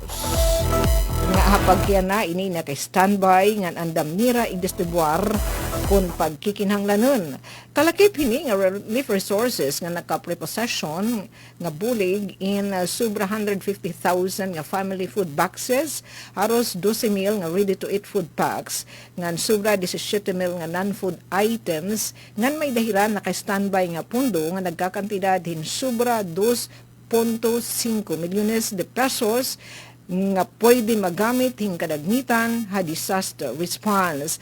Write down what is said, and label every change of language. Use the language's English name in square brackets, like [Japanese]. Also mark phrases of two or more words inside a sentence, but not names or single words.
[Waray] Nga hapag kaya na ini na kay standby nga andam nira igdistribuar kung pagkikinhanglanon. Kalakip hini nga relief resources nga nakaprepossession nga bulig in sobra 150,000 nga [English] family food boxes, [Waray] haros 12,000 nga [English] ready-to-eat food packs, [Waray] nga sobra 17,000 nga [English] non-food items, [Waray] nga may dahilan na kay standby nga pundo nga nagkakantidad hin sobra 2.5 milyones de pesos nga pwede magamit hing kadagmitan ha [English] disaster response.